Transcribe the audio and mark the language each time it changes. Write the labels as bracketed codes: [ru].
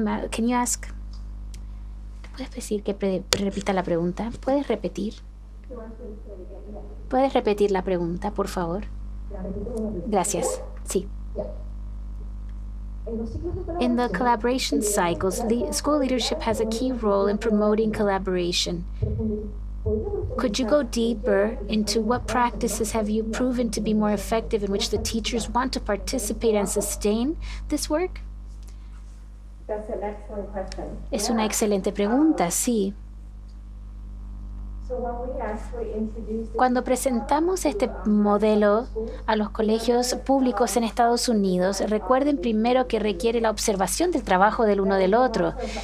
[en] Can you ask? [es] ¿Puedes decir que repita la pregunta? ¿Puedes repetir? ¿Puedes repetir la pregunta, por favor? Gracias. Sí. [en] In the collaboration cycles, school leadership has a key role in promoting collaboration. Could you go deeper into what practices have you proven to be more effective in which the teachers want to participate and sustain this work? [es] Es una excelente pregunta, sí. Cuando presentamos este modelo a los colegios públicos en Estados Unidos, recuerden primero que requiere la observación del trabajo del uno del otro.